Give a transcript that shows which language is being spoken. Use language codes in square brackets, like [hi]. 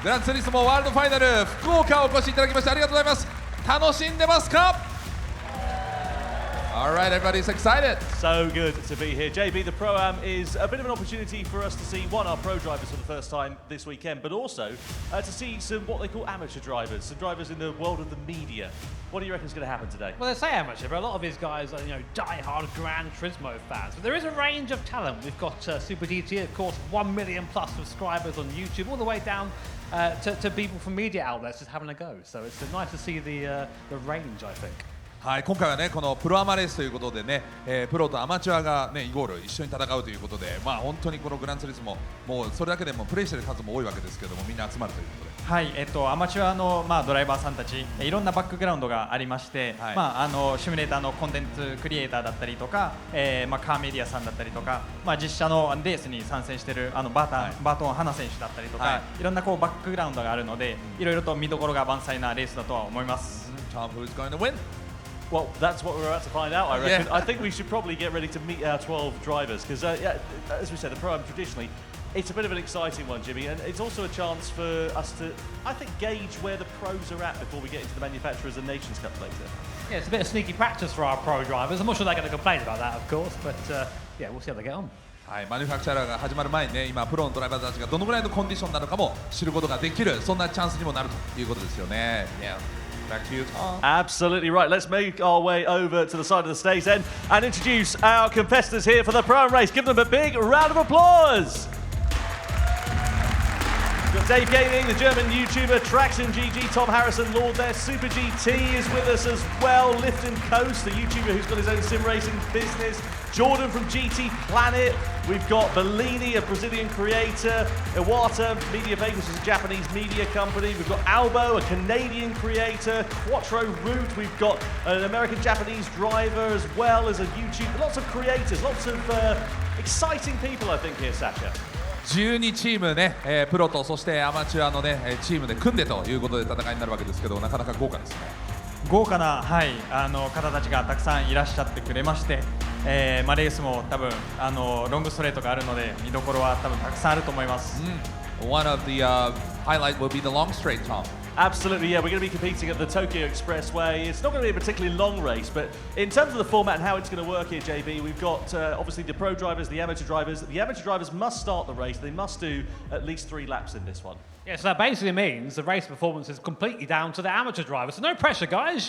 [ja] グランツーリスモワールドファイナル福岡お越しいただきましてありがとうございます。楽しんでますか？ [en] All right, everybody's excited. So good to be here. JB, the Pro-Am is a bit of an opportunity for us to see, one, our pro drivers for the first time this weekend, but also to see some what they call amateur drivers, some drivers in the world of the media. What do you reckon is going to happen today? Well, they say amateur, but a lot of these guys are, die-hard Gran Turismo fans. But there is a range of talent. We've got Super GT, of course, 1 million plus subscribers on YouTube, all the way down to people from media outlets just having a go. So it's nice to see the range, I think. [ja] はい、今回はねこのプロアマレースということでね、プロとアマチュアがねイゴール一緒に戦うということで、まあ本当にこのグランツーリスモもうそれだけでもプレイしてる数も多いわけですけども、みんな集まるということで。はい、アマチュアの、ドライバーさんたち、いろんなバックグラウンドがありまして、はい、シミュレーターのコンテンツクリエイターだったりとか、カーメディアさんだったりとか、実写のレースに参戦しているバートン・ハナ選手だったりとか、はい、いろんなこうバックグラウンドがあるので、いろいろと見どころが満載なレースだとは思います。 [en] Tom, who's going to win? Well, that's what we're about to find out, I reckon. Yeah. I think we should probably get ready to meet our 12 drivers because, as we said, the Pro-Am traditionally, it's a bit of an exciting one, Jimmy, and it's also a chance for us to, I think, gauge where the pros are at before we get into the manufacturers and Nations Cup later. Yeah, it's a bit of sneaky practice for our pro drivers. I'm not sure they're going to complain about that, of course, but yeah, we'll see how they get on. [ja] はい、マニュファクチャラーが始まる前にね、今プロのドライバーたちがどのぐらいのコンディションなのかも知ることができる、そんなチャンスにもなるということですよね。 [en] Yeah. Back to you, Tom. Absolutely right. Let's make our way over to the side of the stage then and introduce our competitors here for the Pro-Am race. Give them a big round of applause. We've got Dave Gaming, the German YouTuber, Traction GG, Tom Harrison Lord there. Super GT is with us as well. Lift and Coast, the YouTuber who's got his own sim racing business. Jordan from GT Planet. We've got Bellini, a Brazilian creator. Iwata Media Bakers is a Japanese media company. We've got Albo, a Canadian creator. Quattro Root, we've got an American-Japanese driver as well as a YouTuber. Lots of creators, lots of exciting people, I think, here, Sasha. [ja] 12チームね、プロとそしてアマチュアのねチームで組んでということで戦いになるわけですけど、なかなか豪華ですね。豪華な、はい、方たちがたくさんいらっしゃってくれまして、レースも多分ロングストレートがあるので見どころは多分たくさんあると思います。 [en] One of the highlight will be the long straight, Tom. Absolutely, yeah. We're going to be competing at the Tokyo Expressway. It's not going to be a particularly long race, but in terms of the format and how it's going to work here, JB, we've got obviously the pro drivers, the amateur drivers. The amateur drivers must start the race. They must do at least 3 laps in this one. Yeah, so that basically means the race performance is completely down to the amateur drivers. So no pressure, guys.